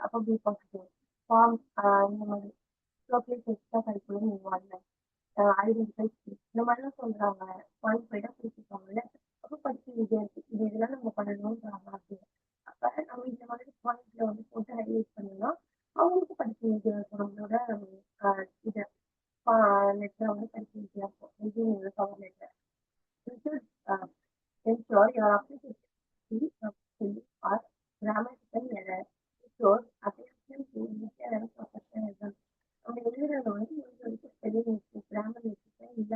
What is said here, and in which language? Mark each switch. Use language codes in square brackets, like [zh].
[ta] அப்போ B positive form இந்த மாதிரி showcase extra curricular involvement identify இந்த மாதிரிலாம் சொல்றாங்க. பாயிண்ட் பாயிண்டாக பிரிச்சிருப்பாங்கல்ல. அப்போ படிச்சு ஈஸியாக இருக்கு. இது இதெல்லாம் நம்ம பண்ணணும்ன்றாங்க அப்படின்னு. அப்போ நம்ம இந்த மாதிரி பாயிண்ட்ல வந்து போட்டு ஹைலைட் பண்ணோம்னா அவங்களுக்கு படிச்சு ஈஸியாக இருக்கும். நம்மளோட இது லெட்டரை வந்து படிச்சு ஈஸியாக இருக்கும். இது cover letter. [en] You should ensure your application is free from silly or grammatical errors. It shows attention to detail and professionalism. [ta] நம்ம எழுதுறத வந்து முடிஞ்ச வரைக்கும் ஸ்பெல்லிங் மிஸ்டேக் கிராமர் மிஸ்டேக்